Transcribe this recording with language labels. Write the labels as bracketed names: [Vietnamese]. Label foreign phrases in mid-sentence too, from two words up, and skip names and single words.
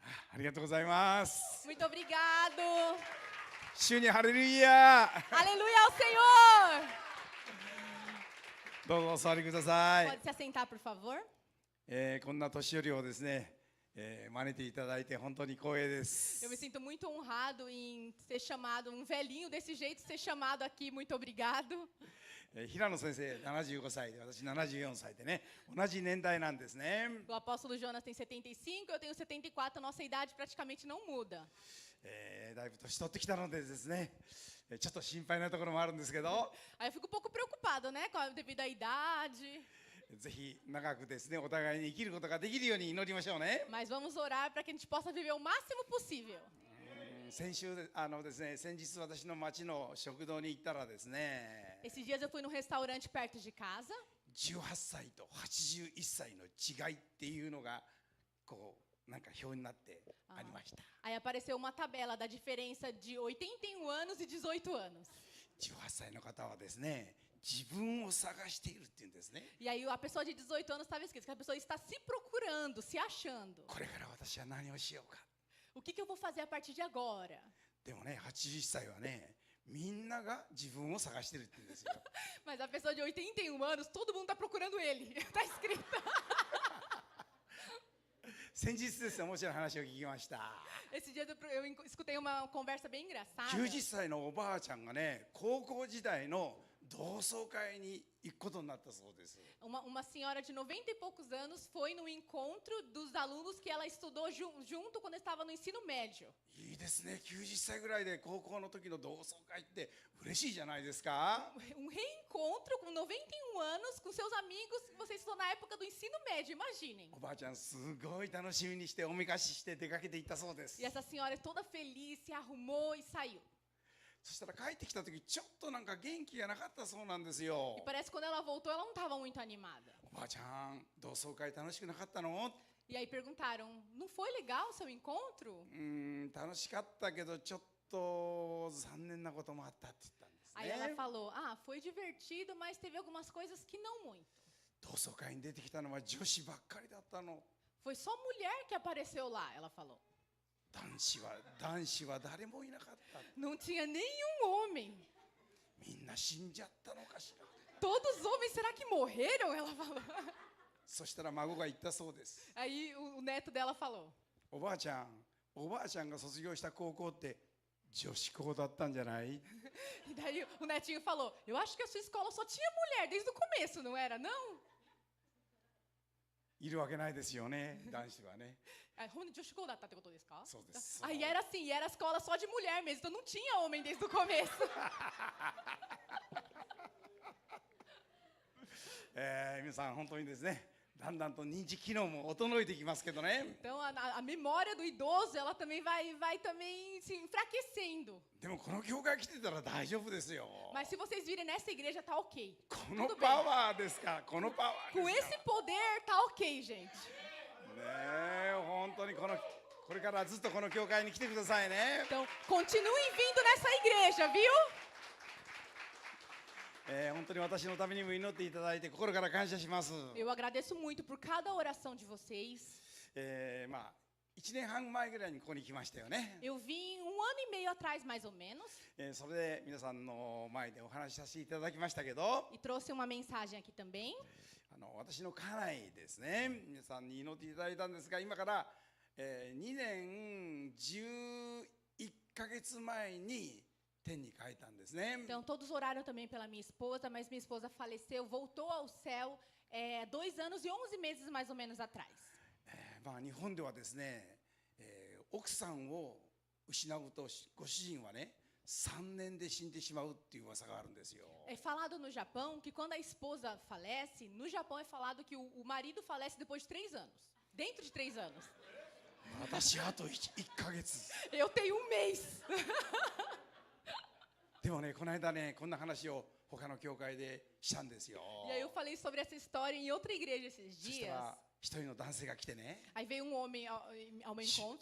[Japanese] ありがとうございます。 [Portuguese] Muito obrigado. [Japanese] 主にハレルヤ。 [Portuguese] Aleluia ao Senhor. [Japanese] どうぞお座りください。 [Portuguese] Pode se assentar, por favor. [Japanese] こんな年寄りをですね、招いていただいて本当に光栄です。 [Portuguese] Eu me sinto muito honrado em ser chamado, um velhinho desse jeito ser chamado aqui. Muito obrigado. [Japanese] 平野先生75歳で私74歳でね、同じ年代なんですね。 [Portuguese] O apóstolo Jonas tem 75, eu tenho 74, a nossa idade praticamente não muda. [Japanese] だいぶ年取ってきたのでですね、ちょっと心配なところもあるんですけど、 [Portuguese] Aí eu fico um pouco preocupado, né, devido à idade. [Japanese] ぜひ長くですね、お互いに生きることができるように祈りましょうね。 [Portuguese] Mas vamos orar para que a gente possa viver o máximo possível. [Japanese] 先週ですね、先日私の町の食堂に行ったらですね、 [Portuguese] Esses dias eu fui num restaurante perto de casa. [Japanese] 18 歳と81歳の違いっていうのがこうなんか表になってありました。 [Portuguese] Aí apareceu uma tabela da diferença de 81 anos e 18 anos. [Japanese] 18 歳の方はですね、自分を探しているっていうんですね。 [Portuguese] E aí a pessoa de 18 anos estava escrito que a pessoa está se procurando, se achando. [Japanese] これから私は何をしようか。 [Portuguese] O que eu vou fazer a partir de agora? [Japanese] でもね、80歳はね、みんなが自分を探してるって言うんですよ。 [Portuguese] Mas a pessoa de 81 anos, todo mundo está procurando ele. Está escrito. [Japanese] 先日ですね、面白い話を聞きました。 [Portuguese] Esses dias eu escutei uma conversa bem engraçada. [Japanese] 90 歳のおばあちゃんがね、高校時代の同窓会に行くことになったそうです。 [Portuguese] Uma senhora de 90 e poucos anos foi no encontro dos alunos que ela estudou junto quando estava no ensino médio. [Japanese] いいですね、90歳ぐらいで高校の時の同窓会って嬉しいじゃないですか。 [Portuguese] Reencontro com 91 anos com seus amigos que vocês estão na época do ensino médio, imaginem. [Japanese] おばあちゃんすごい楽しみにしておめかしして出かけていったそうです。 [Portuguese] E essa senhora toda feliz se arrumou e saiu. [Japanese] そしたら帰ってきた時ちょっとなんか元気がなかったそうなんですよ。 [Portuguese] E parece que quando ela voltou, ela não estava muito animada. [Japanese] おばあちゃん同窓会楽しくなかったの？ [Portuguese] E aí perguntaram, não foi legal o seu encontro? [Japanese] 楽しかったけどちょっと残念なこともあったって言ったんですね。 [Portuguese] Aí ela falou, foi divertido, mas teve algumas coisas que não muito. [Japanese] 同窓会に出てきたのは女子ばっかりだったの。 [Portuguese] Foi só mulher que apareceu lá, ela falou. [Japanese] 男子は誰もいなかった。 [Portuguese] Não tinha nenhum homem. [Japanese] みんな死んじゃったのかしら。 [Portuguese] Todos os homens, será que morreram? Ela falou. [Japanese] そしたら孫が言ったそうです。 [Portuguese] Aí o neto dela falou. [Japanese] おばあちゃんが卒業した高校って女子校だったんじゃない？ [Portuguese] E daí o netinho falou, eu acho que a sua escola só tinha mulher desde o começo, não era, não? [Japanese] いるわけないですよね、男子はね。 Rony de Chico data, tem isso? [Portuguese] Sou desse. Aí era assim, e era escola só de mulher mesmo, então não tinha homem desde o começo. [Japanese] 皆さん本当にですね、だんだんと認知機能も衰えてきますけどね。 [Portuguese] Então a memória do idoso, ela também vai também se enfraquecendo. [Japanese] でもこの教会来てたら大丈夫ですよ。 [Portuguese] Mas se vocês virem nessa igreja, tá ok. [Japanese] このパワーですか、このパワーですか。 [Portuguese] Com esse poder, tá ok, gente. [Japanese] ねえ、本当にこれからずっとこの教会に来てくださいね。 [Portuguese] Então, continuem vindo nessa igreja, viu? [Japanese] 本当に私のためにも祈っていただいて心から感謝します。 [Portuguese] Eu agradeço muito por cada oração de vocês. [Japanese] 1 年半前ぐらいにここに来ましたよね。 [Portuguese] Eu vim 1 ano e meio atrás, mais ou menos, [Japanese] それで皆さんの前でお話しさせていただきましたけど、 [Portuguese] e trouxe uma mensagem aqui também. [Japanese] 私の家内ですね、皆さんに祈っていただいたんですが、今から2年11ヶ月前に天に帰ったんですね。 [Portuguese] Então, todos oraram também pela minha esposa, mas minha esposa faleceu, voltou ao céu 2 anos e 11 meses mais ou menos atrás. [Japanese] 日本ではですね、奥さんを失うとご主人はね、3年で死んでしまうっていう噂があるんですよ。 [Portuguese] É falado no Japão que quando a esposa falece, no Japão é falado que o marido falece depois de 3 anos. Dentro de 3 anos. [Japanese] 私あと 1ヶ月。 [Portuguese] Eu tenho 1 mês. [Japanese] でもね、この間ね、こんな話を他の教会でしたんですよ。 [Portuguese] E aí eu falei sobre essa história em outra igreja esses [Japanese] そした [Portuguese] dias. [Japanese] ら一人の男性が来てね、 [Portuguese] Aí veio um homem ao meu encontro